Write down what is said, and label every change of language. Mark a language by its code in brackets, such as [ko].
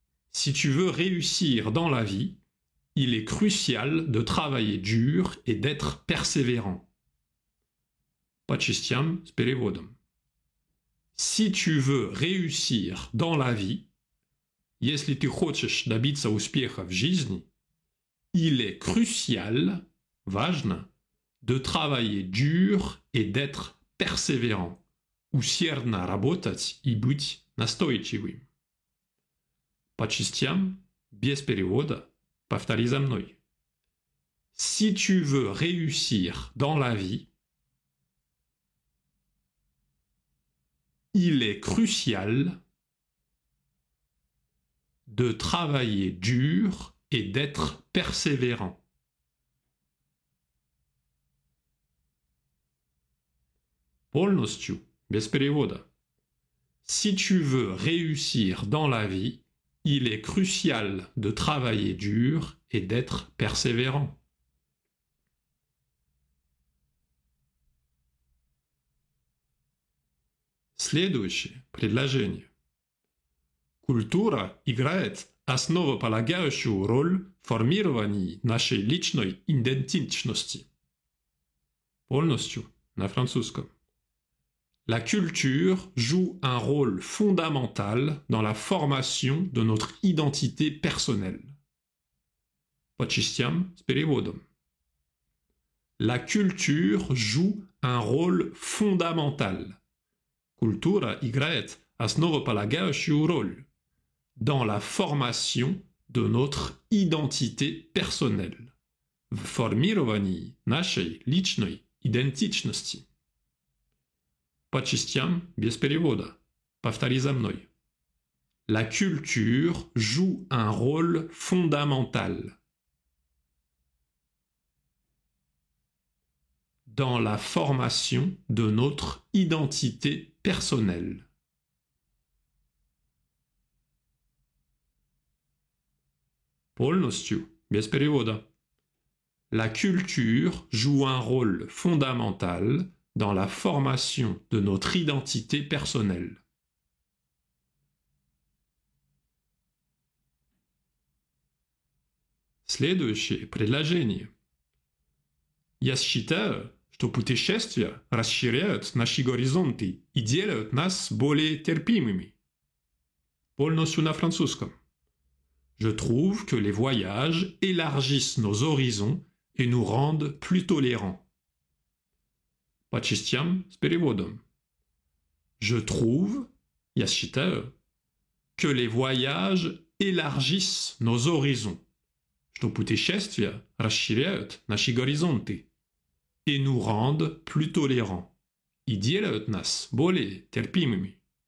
[fr] Si tu veux réussir dans la vie, il est crucial de travailler dur et d'être persévérant. [ru] По частям с переводом. [fr] Si tu veux réussir dans la vie, [ru] если ты хочешь добиться успеха в жизни, [fr] il est crucial, [ru] важно, [fr] de travailler dur et d'être persévérant. [ru] Усердно работать и быть настойчивым. По частям, без перевода, повтори за мной. [fr] Si tu veux réussir dans la vie, il est crucial de travailler dur et d'être persévérant. [ru] Полностью, без перевода. [fr] Si tu veux réussir dans la vie, il est crucial de travailler dur et d'être persévérant. [ru] Следующее предложение. Культура играет основополагающую роль в формировании нашей личной идентичности. Полностью на французском. [fr] La culture joue un rôle fondamental dans la formation de notre identité personnelle. [ru] Почистям с переводом. [fr] La culture joue un rôle fondamental. [ru] Культура играет основополагающую роль [fr] dans la formation de notre identité personnelle. [ru] В формировании нашей личной идентичности. По частям без перевода. Повтори за мной. [fr] La culture joue un rôle fondamental dans la formation de notre identité personnelle. [ru] Полностью, без перевода. [fr] La culture joue un rôle fondamental dans la formation de notre identité personnelle. [ru] Следующее предложение. Я считаю, что путешествия расширяют наши горизонты и делают нас более терпимыми. Полностью на французском. [fr] Je trouve que les voyages élargissent nos horizons et nous rendent plus tolérants. [ru] По частям с переводом. [fr] Je trouve, [ru] я считаю, [fr] que les voyages élargissent nos horizons, [ru] что путешествия расширяют наши горизонты [fr] et nous rendent plus tolérants, [ru] и делают нас более терпимыми.